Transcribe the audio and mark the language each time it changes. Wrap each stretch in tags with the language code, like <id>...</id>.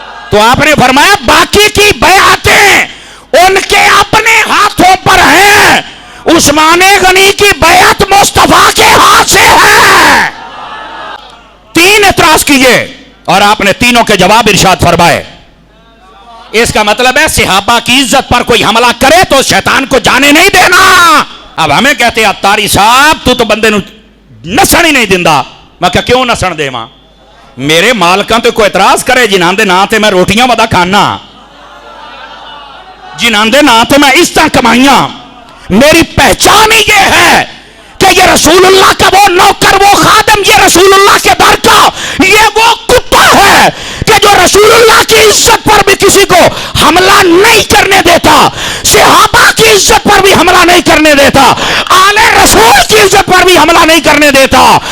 <ur>تو آپ نے فرمایا باقی کی بیعتیں ان کے اپنے ہاتھوں پر ہیں, عثمان غنی کی بیعت مصطفیٰ کے ہاتھ سے ہے. تین اعتراض کیے اور آپ نے تینوں کے جواب ارشاد فرمائے. اس کا مطلب ہے صحابہ کی عزت پر کوئی حملہ کرے تو شیطان کو جانے نہیں دینا. اب ہمیں کہتے ہیں</ur> <pa>اتاری صاحب تو بندے نو نسن ہی نہیں دیندا. میں کہا کیوں نسن دے ماں, میرے مالکاں تو کوئی اعتراض کرے جنہاں دے نا تے میں روٹیاں ودا کھانا, جنہاں دے نا تے میں اس طرح کمائیاں.</pa> <ur>میری پہچان ہی یہ ہے کہ یہ رسول اللہ کا وہ نوکر, وہ خادم, یہ رسول اللہ کے در کا یہ وہ کتا ہے کہ جو رسول اللہ کی عزت پر بھی کسی کو حملہ نہیں کرنے دیتا, صحابہ کی عزت پر بھی حملہ نہیں کرنے دیتا, آل رسول کی عزت پر بھی حملہ نہیں کرنے دیتا.</ur>